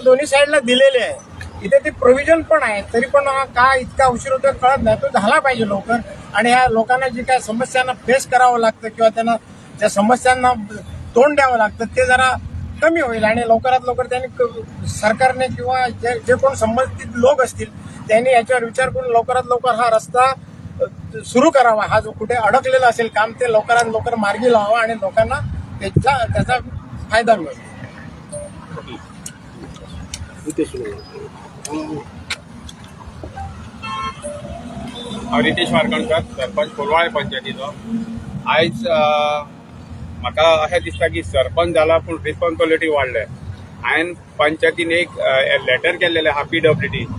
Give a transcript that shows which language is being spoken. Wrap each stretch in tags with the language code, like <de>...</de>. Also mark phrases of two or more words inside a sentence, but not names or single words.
<mr>दोन्ही साईडला दिलेले आहे इथे ती प्रोव्हिजन पण आहे तरी पण का इतका उशीर होतो कळत नाही तो झाला पाहिजे लवकर आणि ह्या लोकांना जे काय समस्यांना फेस करावं लागतं किंवा त्यांना त्या समस्यांना तोंड द्यावं लागतं ते जरा कमी होईल आणि लवकरात लवकर त्यांनी सरकारने किंवा जे कोण संबंधित लोक असतील त्यांनी याच्यावर विचार करून लवकरात लवकर हा रस्ता सुरू करावा हा जो कुठे अडकलेला असेल काम ते लवकरात लवकर मार्गी लावावा आणि लोकांना त्याचा फायदा मिळेल।</mr> <kok>हांव रितेश वारकणकर सरपंच कोलवाळे पंचायतीचो आयज म्हाका अशें दिसता की सरपंच जाला पूण रिस्पॉन्सिबिलिटी वाडले हांवें पंचायतीन एक लेटर केल्लेलें आहा PWD</kok>